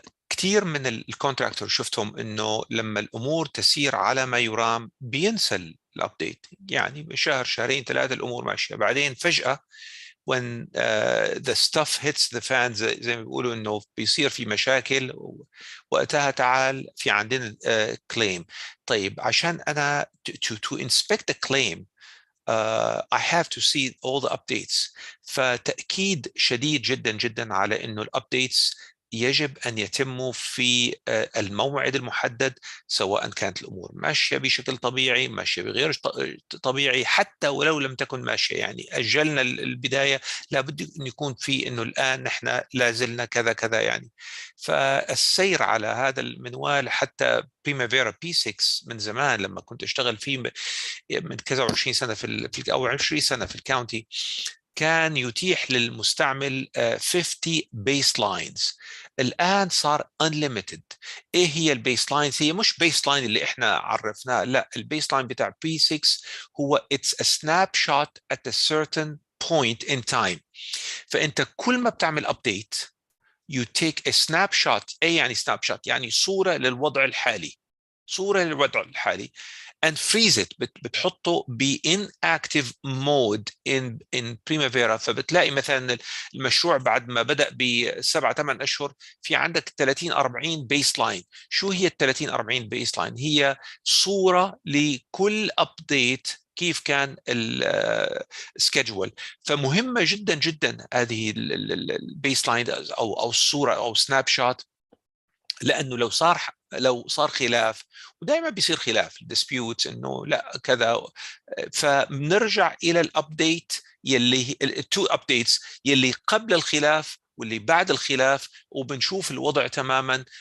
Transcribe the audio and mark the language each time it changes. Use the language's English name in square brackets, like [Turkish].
[Arabic] كثير من الكونتراكتور شفتهم انه لما الامور تسير على ما يرام بينسى الابديت، يعني شهر شهرين ثلاثه الامور ماشيه، بعدين فجاه [English] when the stuff hits the fan [Arabic] زي ما بيقولوا انه بيصير في مشاكل، وقتها تعال في عندنا claim. طيب، عشان انا [English] to inspect the claim I have to see all the updates. [Arabic] فتأكيد شديد جدا جدا على انه الابديتس يجب أن يتموا في الموعد المحدد، سواء كانت الأمور ماشية بشكل طبيعي، ماشية بغير طبيعي، حتى ولو لم تكن ماشية. يعني أجلنا البداية، لابد أن يكون في أنه الآن نحن لازلنا كذا كذا يعني. فالسير على هذا المنوال، حتى بريمافيرا بي 6 من زمان لما كنت أشتغل فيه من كذا 20 سنة أو 20 سنة في الكاونتي، كان يتيح للمستعمل 50 بيس لاينز. الآن صار [English] unlimited. [Arabic] إيه هي البيس لاينز؟ هي مش بيس لاين اللي إحنا عرفناه، لا، البيس لاين بتاع P6 هو [English] it's a snapshot at a certain point in time. [Arabic] فأنت كل ما بتعمل [English] update you take a snapshot. [Arabic] إيه يعني snapshot؟ يعني صورة للوضع الحالي، صورة للوضع الحالي [English] and freeze it. [Arabic] بتحطه ب [English] inactive mode in Primavera. [Arabic] فبتلاقي مثلا المشروع بعد ما بدأ ب7 8 أشهر في عندك 30 40 بيس لاين. شو هي ال 30 40 بيس لاين؟ هي صورة لكل أبديت كيف كان السكجول. فمهمة جدا جدا هذه البيس لاين أو الصورة أو سناب شوت، لانه لو صار خلاف، ودائما بيصير خلاف الديسبيوتس انه لا كذا، فبنرجع الى الابديت يلي التو ابديتس يلي قبل الخلاف واللي بعد الخلاف، وبنشوف الوضع تماما.